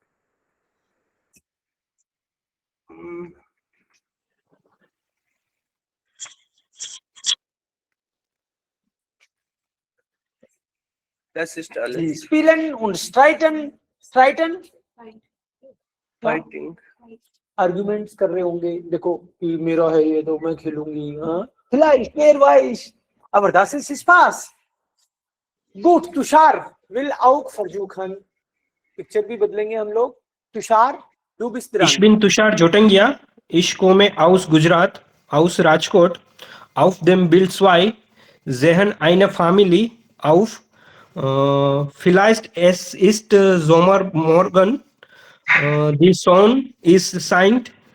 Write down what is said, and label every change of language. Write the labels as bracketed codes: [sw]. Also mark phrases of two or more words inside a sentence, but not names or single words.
[de] Das ist alles. Spielen und streiten. Streiten? [en] Fighting. [hi] आर्गुमेंट्स कर रहे होंगे, देखो कि मेरा है ये तो मैं खेलूंगी, हाँ [de] vielleicht wer weiß, aber das ist Spaß. Gut, तुषार will auch versuchen. [hi] पिक्चर भी बदलेंगे हम लोग. [de] तुषार, du bist dran. Ich bin Tushar Jotengia. Ich komme aus Gujarat, aus Rajkot. Auf dem Bild 2 sehen eine Familie auf. Vielleicht es ist Sommermorgen. Die Sonne ist scheint.